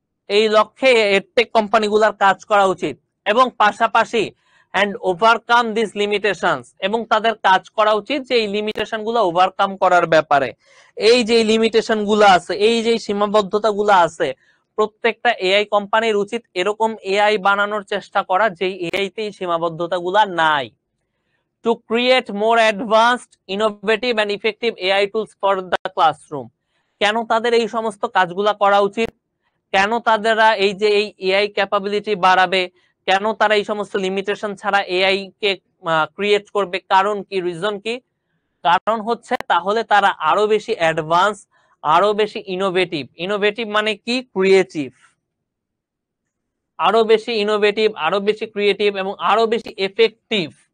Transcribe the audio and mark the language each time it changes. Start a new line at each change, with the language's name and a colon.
Bangla: এই লক্ষ্যে এডটেক কোম্পানিগুলোর কাজ করা উচিত এবং পাশাপাশি
English: and overcome these limitations,
Bangla: এবং তাদের কাজ করা উচিত যে এই লিমিটেশন গুলো ওভারকাম করার ব্যাপারে। এই যে লিমিটেশন গুলো আছে, এই যে সীমাবদ্ধতা গুলো আছে, প্রত্যেকটা এআই কোম্পানির উচিত এরকম এআই বানানোর চেষ্টা করা যেই এআই তে এই সীমাবদ্ধতা গুলা নাই।
English: To create more advanced, innovative and effective AI tools for the classroom.
Bangla: কেন তাদের এই সমস্ত কাজগুলা করা উচিত, কেন তাদেরা এই যে এই এআই ক্যাপাবিলিটি বাড়াবে, কেন তারা এই সমস্ত লিমিটেশন ছাড়া এআই কে ক্রিয়েট করবে, কারণ কি, রিজন কি? কারণ হচ্ছে তাহলে তারা আরো বেশি অ্যাডভান্স, আরো বেশি ইনোভেটিভ, ইনোভেটিভ মানে কি, ক্রিয়েটিভ, আরো বেশি ইনোভেটিভ, আরো বেশি ক্রিয়েটিভ এবং আরো বেশি এফেক্টিভ।